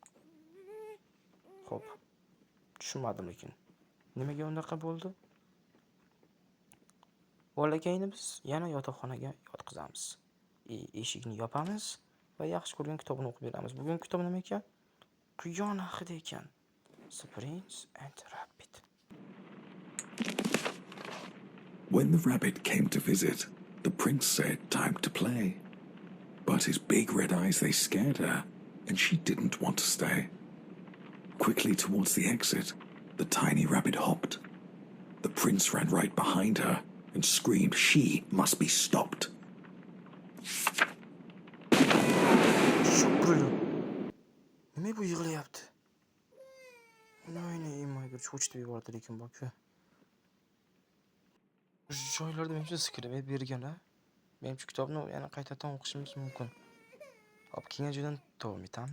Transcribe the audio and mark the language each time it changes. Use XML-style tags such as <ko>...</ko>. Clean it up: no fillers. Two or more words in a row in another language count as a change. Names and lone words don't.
<uz>Xo'p. Tushunmadim lekin. Nimaga unaqa bo'ldi? Bolakayni biz yana yotoqxonaga yotqizamiz. Eshikni yopamiz va yaxshi ko'rgan kitobini o'qib beramiz. Bugun kitob nima ekan? Quyon haqida ekan.</uz> <en>The Prince and the Rabbit. When the rabbit came to visit, the prince said time to play. But his big red eyes, they scared her, and she didn't want to stay. Quickly towards the exit, the tiny rabbit hopped. The prince ran right behind her and screamed she must be stopped.</en> <uz>Nima bu yig'layapti? Noyni imaydir cho'chitib yubordi lekin bak-ku. Joylarda menimcha sikirib bergan-a. Menimcha kitobni yana qaytadan o'qishimiz mumkin. Hop, keyingi joydan davom etamiz.</uz>